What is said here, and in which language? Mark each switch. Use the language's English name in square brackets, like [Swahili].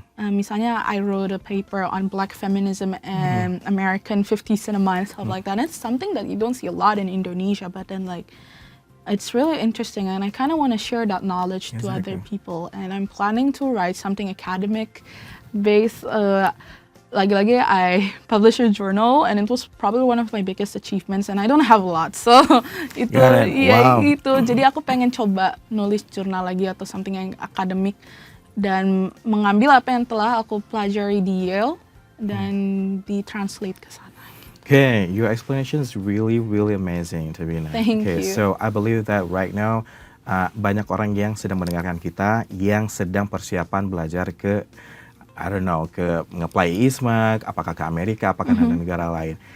[English] Misalnya I wrote a paper on Black feminism and American 50s cinema and stuff like that. And it's something that you don't see a lot in Indonesia, but then like it's really interesting, and I kind of want to share that knowledge to other people. And I'm planning to write something academic based. Lagi-lagi I published a journal, and it was probably one of my biggest achievements, and I don't have a lot, so [Indonesian] itu ya itu. Jadi aku pengen coba nulis jurnal lagi atau something yang akademik dan mengambil apa yang telah aku pelajari di Yale dan di-translate ke sana. [English] Okay, your explanation is really amazing, Tabina. Thank you. So I believe that right now [Indonesian] banyak orang yang sedang mendengarkan kita yang sedang persiapan belajar ke ke nge-apply IISMA, apakah ke Amerika, apakah ke negara lain.